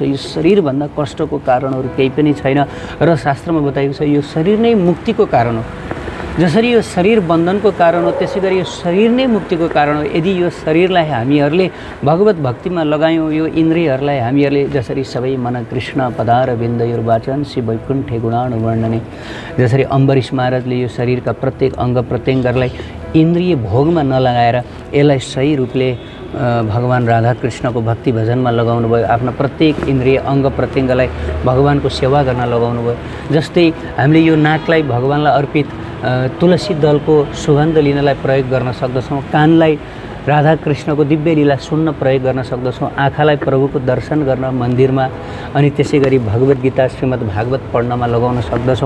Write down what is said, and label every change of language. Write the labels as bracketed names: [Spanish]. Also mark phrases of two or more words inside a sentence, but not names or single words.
[Nepali] यो शरीरभन्दा कष्टको कारणहरू केही पनि छैन र शास्त्रमा बताएको छ यो शरीर नै मुक्तिको कारण हो। जसरी यो शरीर बन्धनको कारण हो त्यसै गरी यो शरीर नै मुक्तिको कारण हो। यदि यो शरीरलाई हामीहरूले भगवत भक्तिमा लगायौँ, यो इन्द्रियहरूलाई हामीहरूले जसरी [Sanskrit] सबै मन कृष्ण पदार बिन्दयुर्वाचन श्री वैकुण्ठे गुणानुवर्णने, [Nepali] जसरी अम्बरीश महाराजले यो शरीरका प्रत्येक अङ्ग प्रत्यङ्गहरूलाई इन्द्रिय भोगमा नलगाएर यसलाई सही रूपले भगवान राधाकृष्णको भक्ति भजनमा लगाउनु भयो। आफ्नो प्रत्येक इन्द्रिय अङ्ग प्रत्यङ्गलाई भगवानको सेवा गर्न लगाउनु भयो। जस्तै हामीले यो नाकलाई भगवानलाई अर्पित तुलसी दलको सुगन्ध लिनलाई प्रयोग गर्न सक्दछौँ, कानलाई राधाकृष्णको दिव्य लीला सुन्न प्रयोग गर्न सक्दछौँ, आँखालाई प्रभुको दर्शन गर्न मन्दिरमा अनि त्यसै गरी भगवत गीता श्रीमद् भागवत पढ्नमा लगाउन सक्दछौँ।